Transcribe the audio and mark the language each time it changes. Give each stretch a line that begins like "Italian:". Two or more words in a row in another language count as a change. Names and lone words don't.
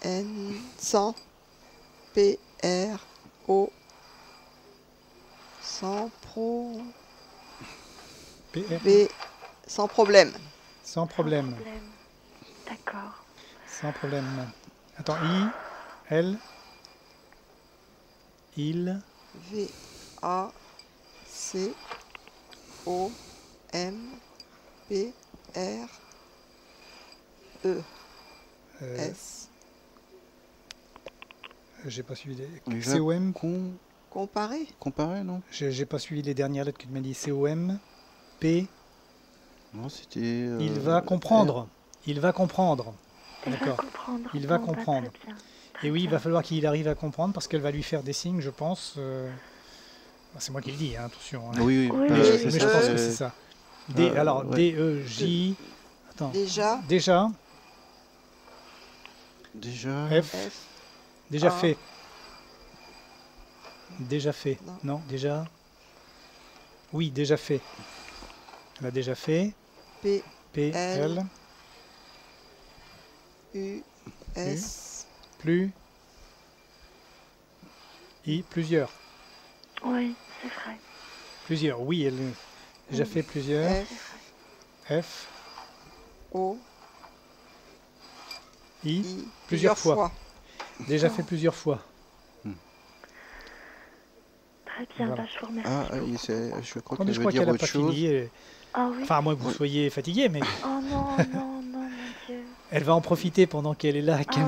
French: N. 100. P-R-O. Sans pro... PR. B. Sans problème. Sans problème. D'accord. Sans problème. Attends, I, L, il, V. A. C. O. M. P. R. E. S. j'ai pas suivi les... Il va C-O-M, Comparer. comparer, non? j'ai pas suivi les dernières lettres que tu m'as dit. C-O-M, P, Non, c'était... il va comprendre. Il va comprendre. Il va D'accord. comprendre. Il va Bon, bah, comprendre. très bien. Et oui, il bien. va falloir qu'il arrive à comprendre parce qu'elle va lui faire des signes, je pense. C'est moi qui le dis, hein, attention. Hein. Oui, Oui, Mais, oui, mais oui. je pense que c'est ça. D, alors, ouais. D, E, J. Attends. Déjà. Déjà, Déjà... F. F. Déjà A. fait. Déjà fait. Non. Non, déjà. Oui, déjà fait. Elle a déjà fait. P. P, L. L. U. S. Plus. I, plusieurs. Oui, c'est vrai. Plusieurs. Oui, elle a déjà fait plusieurs. F. F, O. I. I. Plusieurs fois. Déjà Oh. fait plusieurs fois. Très bien, Voilà. bah, je vous remercie. Ah, je crois Attendez, qu'elle je veut crois dire qu'elle n'a autre pas chose. fini. Ah oui. Enfin, à moins que vous soyez fatigué, mais Oh non, non, non, mon Dieu. elle va en profiter pendant qu'elle est là, qu'elle